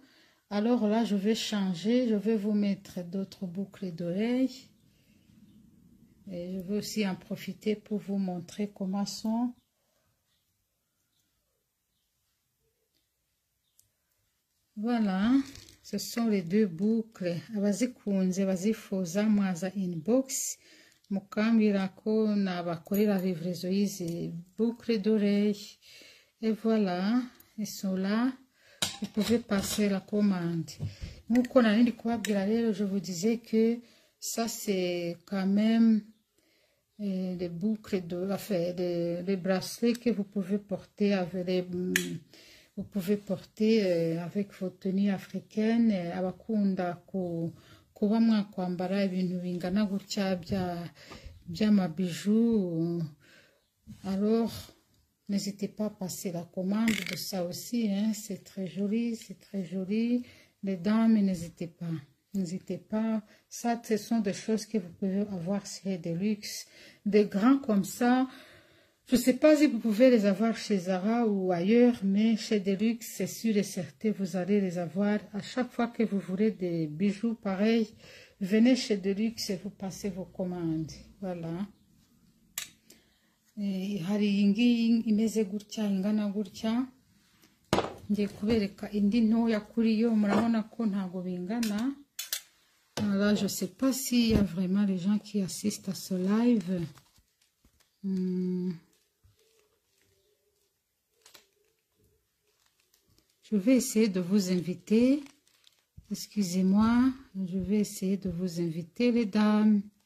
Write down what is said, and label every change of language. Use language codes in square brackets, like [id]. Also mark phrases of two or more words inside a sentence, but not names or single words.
[fr] Alors là, je vais changer, je vais vous mettre d'autres boucles d'oreilles. Et je vais aussi en profiter pour vous montrer comment sont. Voilà, ce sont les deux boucles. [rw] Abazikunze bazifuza mwaza inbox mukambira ko nabakorera livraison y'izi [fr] boucles d'oreilles. Et voilà, ils sont là. Vous pouvez passer la commande. [rw] Nkuko narindi kubabwira rero, [fr] je vous disais que ça c'est quand même les boucles les bracelets que vous pouvez porter avec vous pouvez porter avec vos tenues africaines. [rw] Abakunda kuba mwakwambara ibintu bingana gutya by'amabijou, [fr] alors n'hésitez pas à passer la commande de ça aussi, hein. C'est très joli, c'est très joli. Les dames, n'hésitez pas. N'hésitez pas, ça ce sont des choses que vous pouvez avoir chez Deluxe, des grands comme ça. Je ne sais pas si vous pouvez les avoir chez Zara ou ailleurs, mais chez Deluxe, c'est sûr et certain, vous allez les avoir. À chaque fois que vous voulez des bijoux pareils, venez chez Deluxe et vous passez vos commandes. Voilà. [rw] Hari iyi ngiyi imeze gutya, ingana gutya. Ngiye kubereka indi ntoya kuri yo, murabona ko ntago bingana. [fr] Là, je ne sais pas s'il y a vraiment les gens qui assistent à ce live. Je vais essayer de vous inviter. Excusez-moi, je vais essayer de vous inviter, les dames.